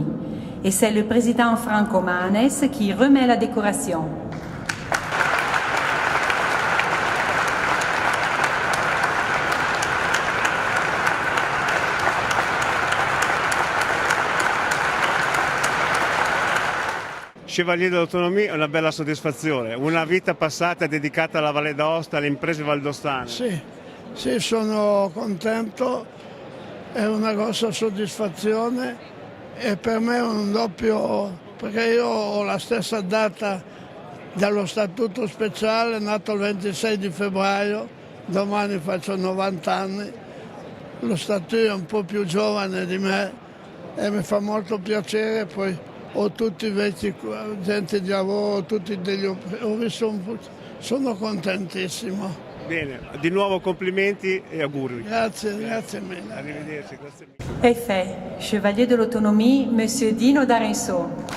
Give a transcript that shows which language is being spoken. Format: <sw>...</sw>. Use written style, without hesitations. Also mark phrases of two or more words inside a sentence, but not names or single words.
<fr>Et c'est le président Franco Manes qui remet la décoration.</fr> <it>Chevalier dell'Autonomie è una bella soddisfazione, una vita passata dedicata alla Valle d'Aosta, alle imprese valdostane. Sì, sono contento, è una grossa soddisfazione e per me è un doppio, perché io ho la stessa data dello statuto speciale, nato il 26 di febbraio, domani faccio 90 anni, lo statuto è un po' più giovane di me e mi fa molto piacere, poi ho tutti i vecchi gente di lavoro, tutti ho visto sono contentissimo. Bene, di nuovo complimenti e auguri. Grazie mille. Arrivederci, grazie mille.</it> <fr>Est fait, Chevalier de l'Autonomie, Monsieur Dino D'Arenceau.</fr>